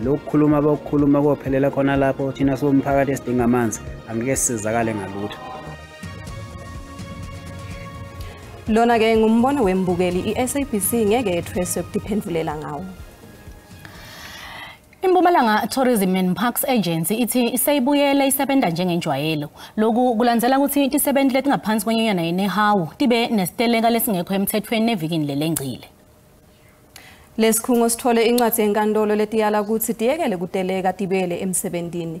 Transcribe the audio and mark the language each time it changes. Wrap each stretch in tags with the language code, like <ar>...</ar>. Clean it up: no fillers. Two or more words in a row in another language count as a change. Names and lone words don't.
<zu>Lokukhuluma bokukhuluma kophelela khona lapho thina somphakathi esidinga amanzi angeke sisizakale ngalutho. Lona ke ngumbono wembukeli iSABC ngeke yethwese ukuphendulela ngawo.</zu> <ss>Impumalanga Tourism and Parks Agency ithi isayibuyela isebenza njengenjwayelo. Lokhu kulandzela ukuthi isebenzi letingaphansi kwenyunyana yeNehawu tibe nesiteleka lesingekho emthethweni nevikini lelengcile. Lesikhungo sithole incwadi yenkantolo letiyala ukuthi tiyekele kuteleka tibele emsebentini.</ss>